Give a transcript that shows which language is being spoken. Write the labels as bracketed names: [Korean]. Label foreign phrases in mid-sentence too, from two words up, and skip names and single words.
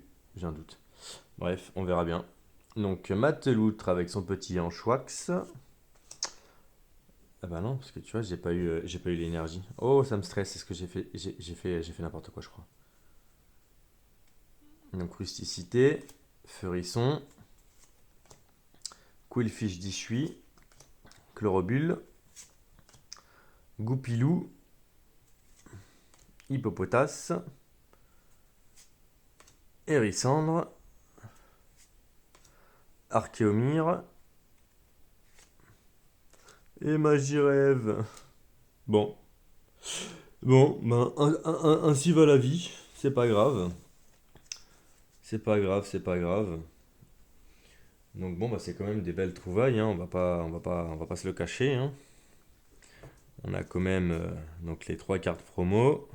[French] J'ai un doute. Bref, on verra bien. Donc Mateloutre avec son petit Anchoax. Ah bah non, parce que tu vois, j'ai pas eu l'énergie. Oh, ça me stresse, c'est ce que j'ai fait. J'ai fait n'importe quoi, je crois. Donc rusticité, Feurisson, Quillfish d'Ichui, Chlorobule, Goupilou, Hippopotas, Hérissandre, Archéomire et Magirève. Bon. Bon, ben, ainsi va la vie. C'est pas grave. C'est pas grave, c'est pas grave. Donc bon, bah, c'est quand même des belles trouvailles, hein. On va pas se le cacher, hein. On a quand même donc les trois cartes promo.